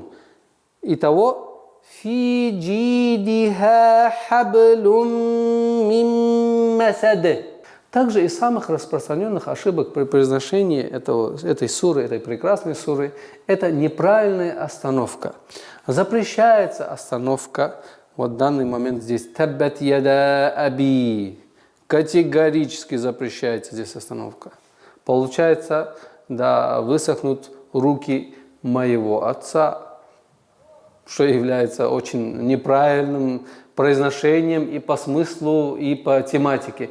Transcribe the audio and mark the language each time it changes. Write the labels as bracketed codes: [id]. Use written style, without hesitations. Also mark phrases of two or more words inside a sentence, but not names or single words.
[ar] Итого في جيدها حبل من مسد. [ru] Также из самых распространенных ошибок при произношении этой суры, этой прекрасной суры, это неправильная остановка. Запрещается остановка, вот в данный момент здесь [ar] تبت يدا أبي. [ru] Категорически запрещается здесь остановка. Получается, да, высохнут руки моего отца, что является очень неправильным произношением и по смыслу, и по тематике.